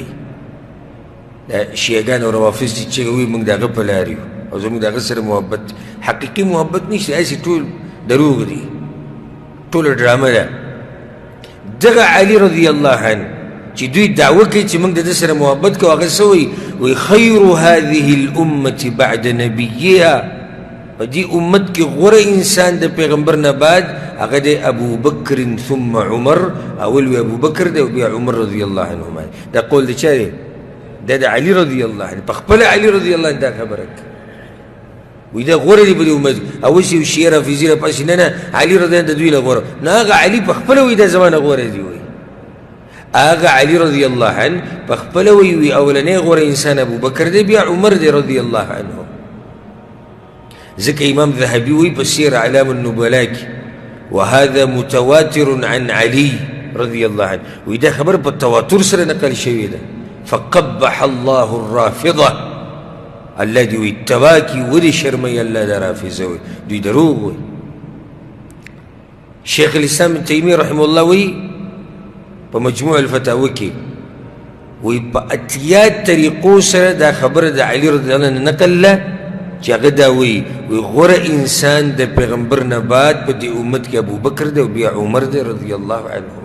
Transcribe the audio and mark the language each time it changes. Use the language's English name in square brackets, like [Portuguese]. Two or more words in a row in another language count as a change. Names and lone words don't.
[Pashto] دا شیعګان او روافض چې وایي موږ د هغه په لار یو او زموږ د هغه سره محبت حقیقي محبت نشته، هسې ټول دروغ دي، ټوله ډرامه ده. دغه علي رضی الله عنه چې دوی دعوه کوي چې موږ د ده سره محبت کوو، هغه څه وایي؟ وایي [Arabic] خیر هذه الامة بعد نبیها، [Pashto] په دې امت کې غوره انسان د پیغمبر نه بعد هغه دی ابو بکر ثم عمر. اول وی ابو بکر دی او بیا عمر [Arabic] رضی الله عنهما. [Pashto] دا قول د چا دی؟ دا د علي [Arabic] رضی الله عنه. [Pashto] په خپله علي [Arabic] رضی الله عنه [Pashto] دا خبره کوي، وایي دا غوره دی په دې امت. او اوس یو شیعه رافضي راپاسي نه علي [Arabic] رضی الله عنه [Pashto] د دوی نه غوره، نه هغه علي په خپله وایي دا زما نه غوره دی. وایي هغه علي [Arabic] رضی الله عنه [Pashto] په خپله وایي اولنی غوره انسان ابو بکر دی، بیا عمر دی [Arabic] رضی الله عنه. [Pashto] ځکه امام ذهبي وایي په سیر اعلام النبلاء کې [Arabic] وهذا متواتر عن علي رضی الله عنه. [Pashto] وایي دا خبر په تواتر سره نقل شوې ده. [Arabic] فقبح الله الرافضه، [Pashto] الله دې وایي تباه کړي ولې شرموي الله دا رافضه وایي، دوی دروغ وایي. شیخ الاسلام ابن تیمیه [Arabic] رحمه الله [Pashto] وایي په مجموع الفتاوی کې وایي په اتیا طریقو سره دا خبره د علي [Arabic] رضی الله عنه [Pashto] نقل ده چې هغه دا وایي غوره انسان د پیغمبر نه بعد په دې امت کې ابو بکر دی او بیا عمر دی [Arabic] رضی الله عنهما.